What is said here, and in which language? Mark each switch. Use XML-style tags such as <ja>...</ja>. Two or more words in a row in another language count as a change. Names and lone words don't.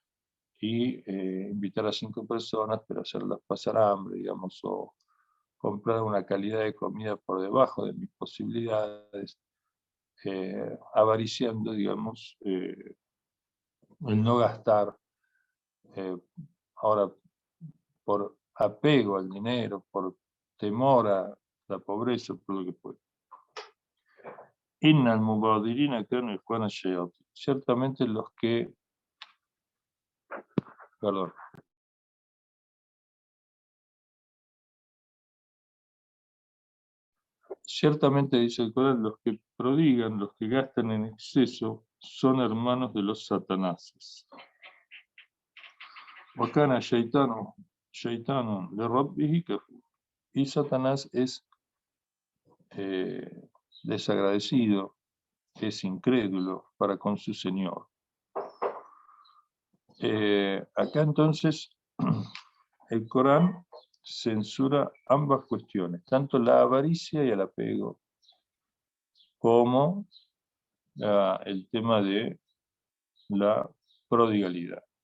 <es>avaro, y invitar a 5 personas, pero hacerlas pasar hambre, digamos, o comprar una calidad de comida por debajo de mis posibilidades, avariciando, digamos, el no gastar, eh, ahora por apego al dinero, por temor a la pobreza, por lo que puede.</es> <ar>إن المبذرين كانوا إخوان الشياطين.</ar> <es>Ciertamente los que, perdón, ciertamente dice el Corán, los que prodigan, los que gastan en exceso, son hermanos de los satanáses.</es> <ar>وكان الشيطان لربه كفورا.</ar> <es>Y Satanás es desagradecido, es incrédulo para con su Señor. Acá entonces el Corán censura ambas cuestiones, tanto la avaricia y el apego, como el tema de la prodigalidad.</es>